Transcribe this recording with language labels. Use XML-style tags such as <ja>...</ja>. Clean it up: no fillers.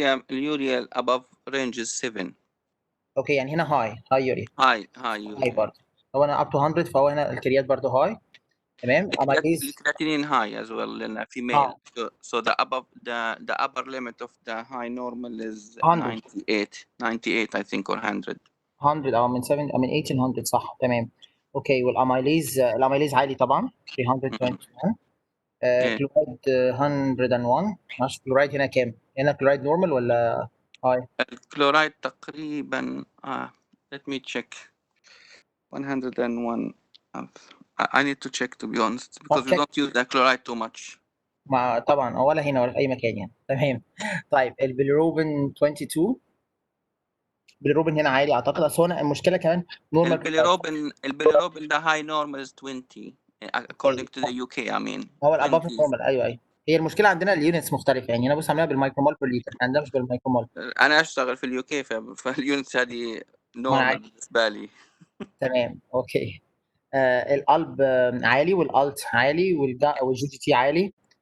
<en>اليوريا above range is 7.</en> <ar>اوكي يعني هنا هاي يوريا. هاي برضه. هو انا</ar> <en>up to 100</en> <ar>فهو هنا الكريات برضه هاي. تمام.</ar> <en>الكرياتينين high as well</en> <ar>لأنها</ar> <en>female. So the upper limit of the high normal is 98 I think or 100.</en> <ar>100 من 7 من 8 ل 100 صح تمام. اوكي والاميليز عالي طبعا 321. كلورايد 101. معرفش كلورايد هنا كام؟ هنا كلورايد نورمال ولا هاي؟ الكلورايد تقريبا</ar> <en>let me check</en> <ar>101.</ar> <en>I need to check to be honest because we don't use the chloride too much.</en> <ar>طبعا ولا هنا ولا في اي مكان يعني. تمام. طيب البيليروبين 22. البيليروبين هنا عالي اعتقد، اصل هنا المشكله كمان نورمال.</ar> <en>البيليروبين</en> <ar>ده</ar> <en>high normal is 20 according to the UK I mean.</en> <ar>هو الاباف نورمال. ايوه هي المشكله عندنا اليونتس مختلفه، يعني انا بص عاملها بالمايكرومول بير لتر، عندنا مش بالمايكرومول. انا اشتغل في اليو كي فاليونتس هذه نورمال بالنسبه لي. تمام اوكي. القلب عالي والالت عالي والجي جي تي عالي.</ar>